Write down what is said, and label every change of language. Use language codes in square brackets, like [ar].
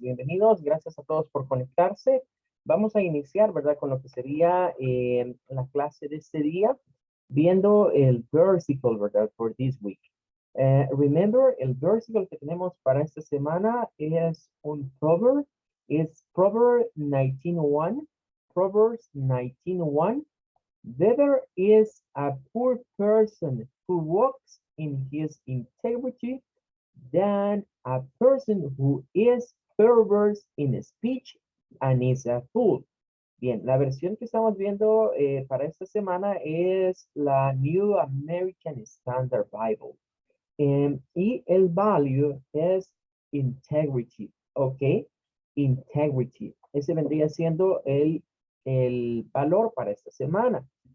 [es] Bienvenidos, gracias a todos por conectarse. Vamos a iniciar, ¿verdad? Con lo que sería la clase de este día, viendo el versicle, ¿verdad? [en] For this week. [es] Remember, el versicle que tenemos para esta semana es un proverb. Es Proverbs 19:1. Proverbs 19:1. [en] Better is a poor person who walks in his integrity than a person who is perverse in speech and is a fool. [es] Bien, la versión que estamos viendo para esta semana es la New American Standard Bible. Y el value es integrity, ¿ok? Integrity. Ese vendría siendo el valor para esta semana.